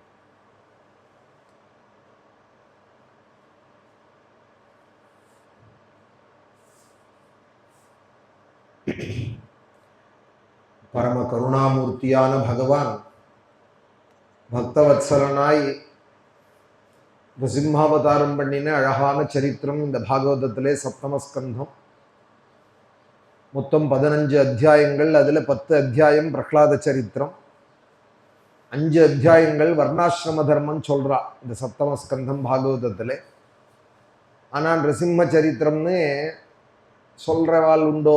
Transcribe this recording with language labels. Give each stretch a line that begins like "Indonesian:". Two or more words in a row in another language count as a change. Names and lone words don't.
Tamil: பரம கருணாமூர்த்தியான பகவான் பக்தவத்சலனாய் நிருசிம்ஹாவதாரம் பண்ணின அழகான சரித்திரம் இந்த பாகவதத்திலே சப்தமஸ்கந்தம் மொத்தம் 15 அத்தியாயங்கள். அதில் 10 அத்தியாயம் பிரஹ்லாத சரித்திரம். 5 அத்தியாயங்கள் வர்ணாசிரம தர்மம் சொல்றா இந்த சப்தம ஸ்கந்தம் பாகவதத்தில். ஆனால் நிருசிம்ம சரித்திரம்னு சொல்றவாள் உண்டோ?